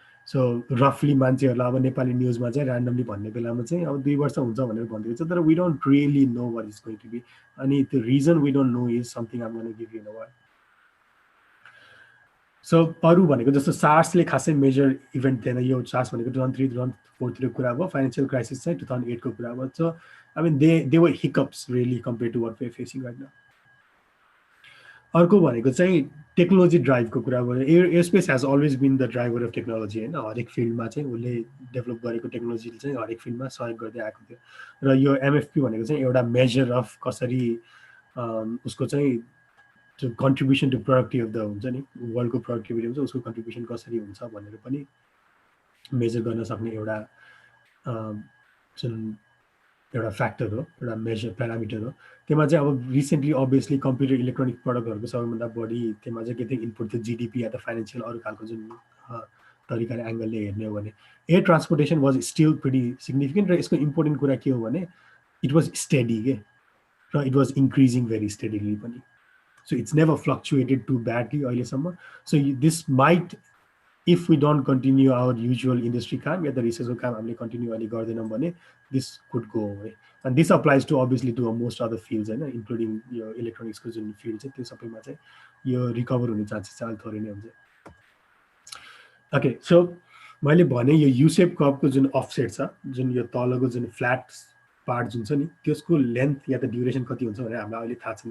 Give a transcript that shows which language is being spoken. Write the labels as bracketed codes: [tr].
[ne] So रफली मान्छेहरूलाई अब नेपाली न्युजमा चाहिँ ऱ्यान्डमली भन्ने बेलामा चाहिँ अब 2 वर्ष हुन्छ भनेर भनिदिएको छ. तर [en] We don't really know what is going to be. [ne] अनि त्यो [en] Reason we don't know is something um gonna give you in a while. [ne] So अरू भनेको जस्तो सार्सले खासै मेजर इभेन्ट थिएन. यो सार्स भनेको 2003 2004 कुरा भयो. फाइनेन्सियल क्राइसिस चाहिँ 2008 को कुरा भयो. [en] So I mean they were hiccups really compare to what we are facing right now. [ne] अर्को भनेको चाहिँ टेक्नोलोजी ड्राइभको कुरा भयो. [en] airspace has always been the driver of technology [ne] होइन. हरेक फिल्डमा चाहिँ उसले डेभलप गरेको टेक्नोलोजीले चाहिँ हरेक फिल्डमा सहयोग गर्दै आएको थियो. र यो एमएफपी भनेको चाहिँ एउटा मेजर अफ कसरी उसको चाहिँ जो [en] contribution to productive of the [ne] हुन्छ नि वर्ल्डको प्रोडक्टिभिटी हुन्छ उसको कन्ट्रिब्युसन कसरी हुन्छ भनेर पनि मेजर गर्न सक्ने एउटा जुन एउटा फ्याक्टर हो, एउटा मेजर प्यारामिटर हो. त्यसमा चाहिँ अब रिसेन्टली अभियसली कम्प्युटर इलेक्ट्रोनिक प्रडक्टहरूको सबैभन्दा बढी त्यसमा चाहिँ के थियो इनपुट थियो जिडिपी या त फाइनेन्सियल अरू खालको जुन तरिकाले एङ्गलले हेर्ने हो भने [en] Air transportation was still pretty significant. [ne] र यसको इम्पोर्टेन्ट कुरा के हो भने [en] it was steady [ne] के र [en] it was increasing very steadily [ne] पनि. [en] So it's never fluctuated too badly [ne] अहिलेसम्म. [en] So this might, if we don't continue our usual industry [ne] काम या त रिसर्चको काम हामीले कन्टिन्यू अहिले गर्दैनौँ भने [en] this could go away. And this applies to obviously to most other fields [ne] होइन इन्क्लुडिङ यो इलेक्ट्रोनिक्सको जुन फिल्ड छ त्यो सबैमा चाहिँ यो रिकभर हुने चान्सेस चाहिँ थोरै नै हुन्छ. ओके सो मैले भने यो युसेप कर्भको जुन अफसेट छ जुन यो तलको जुन फ्ल्याट पार्ट जुन छ नि त्यसको लेन्थ या त ड्युरेसन कति हुन्छ भनेर हामीलाई अहिले थाहा छैन.